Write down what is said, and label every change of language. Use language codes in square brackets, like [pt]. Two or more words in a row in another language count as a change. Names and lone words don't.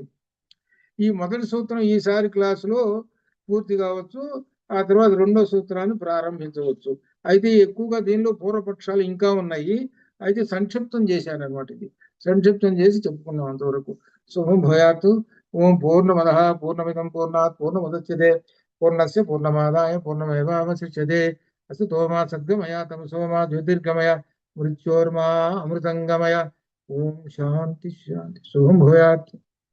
[te] ఈ మొదటి సూత్రం ఈసారి క్లాసులో పూర్తి కావచ్చు. ఆ తర్వాత రెండో సూత్రాన్ని ప్రారంభించవచ్చు. అయితే ఎక్కువగా దీనిలో పూర్వపక్షాలు ఇంకా ఉన్నాయి. అయితే సంక్షిప్తం చేశానమాట. ఇది సంక్షిప్తం చేసి చెప్పుకున్నాం అంతవరకు. [sa] శుభం భూయాత్. ఓం పూర్ణమద పూర్ణమిదం పూర్ణాత్ పూర్ణముదచ్యతే పూర్ణస్య పూర్ణమాదాయ పూర్ణమేవావశిష్యతే. అస్తు మా సద్గమయ తమసో మా జ్యోతిర్గమయ మృత్యోర్మా అమృతంగమయ. ఓం శాంతి శాంతి. శుభం భూయాత్.